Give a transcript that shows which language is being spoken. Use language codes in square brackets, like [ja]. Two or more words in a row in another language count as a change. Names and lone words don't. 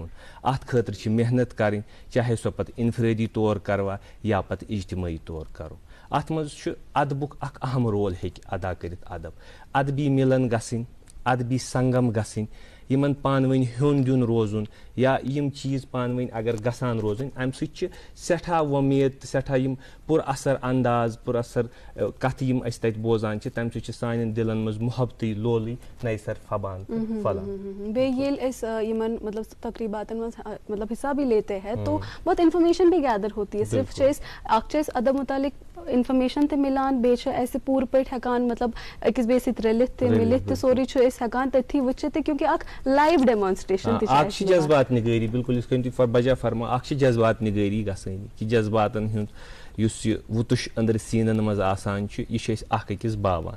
[ks] اتھ خٲطرٕ چھِ محنت کرٕنۍ, چاہے سۄ پتہٕ انفرٲدی طور کروا یا پتہٕ اجتمٲعی طور کرو. اتھ منٛز چھُ ادبُک اکھ اہم رول ہیٚکہِ ادا کٔرِتھ ادب. ادبی مِلن گژھٕنۍ, ادبی سنگم گژھٕنۍ, یِمن پانہٕ ؤنۍ ہیوٚن دیُن روزُن یا یِم چیٖز پانہٕ ؤنۍ اگر گژھان روزٕنۍ اَمہِ سۭتۍ چھِ سٮ۪ٹھاہ وۄمید تہٕ سٮ۪ٹھاہ یِم پُر اثر انداز پُر اثر کتھٕ یِم أسۍ تتہِ بوزان چھِ تمہِ سۭتۍ چھِ سانٮ۪ن دِلن منٛز محبتٕے لولٕے نَیہِ سر پھبان تہٕ پھۄلان. بیٚیہِ ییٚلہِ أسۍ یِمن مطلب تقریٖباتن منٛز مطلب [ur] حصہ بھی لیتے ہیں تو بہت انفارمیشن بھی گیدر ہوتی ہے. [ks] صرف چھِ أسۍ اکھ چھِ أسۍ ادب متعلق انفارمیشن تہِ مِلان بیٚیہِ چھِ اَسہِ پوٗرٕ پٲٹھۍ ہٮ۪کان مطلب أکِس بیٚیِس سۭتۍ رٔلِتھ تہِ مِلِتھ تہِ سورُے چھُ أسۍ ہٮ۪کان تٔتھی وٕچھِتھ تہِ کیونکہِ اکھ [en] live demonstration [ks] تہِ اکھ چھِ جذبات نِگٲری بالکل یِتھ کٔنۍ تُہۍ بجا فرما اکھ چھِ جذبات نِگٲری گژھٲنی کہِ جذباتن ہُنٛد یُس یہِ وُتُش أنٛدرٕ سیٖنن منٛز آسان چھُ یہِ چھِ أسۍ اکھ أکِس باوان.